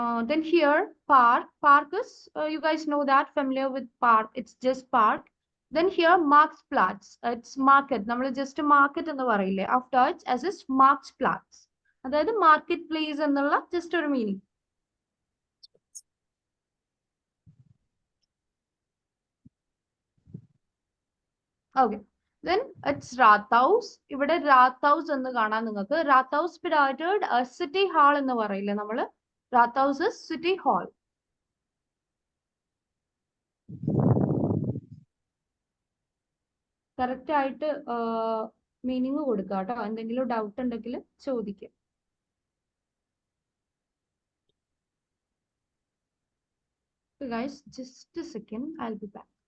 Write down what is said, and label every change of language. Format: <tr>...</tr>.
<en>Then here park. Park is you guys know that, familiar with park. It's just park. Then here Marktplatz. It's market. നമ്മൾ just market</en> <ml>എന്ന് പറയില്ലേ,</ml> <en>of Dutch as is Marktplatz.</en> <ml>അതായത് market place എന്നുള്ള just ഒരു meaning.</ml> <en>Okay, then it's Rathaus.</en> <ml>ഇവിടെ Rathaus എന്ന് കാണാൻ നിങ്ങൾക്ക്.</ml> <de>Rathaus bedeutet</de> <ml>സിറ്റി ഹാൾ എന്ന് പറയില്ലേ നമ്മള്.</ml> <en>Rathaus is city hall.</en> <ml>Correct ആയിട്ട് മീനിങ് കൊടുക്കുക കേട്ടോ. എന്തെങ്കിലും ഡൗട്ട് ഉണ്ടെങ്കിൽ ചോദിക്കുക.</ml> <en>Guys, just a second, I'll be back.</en>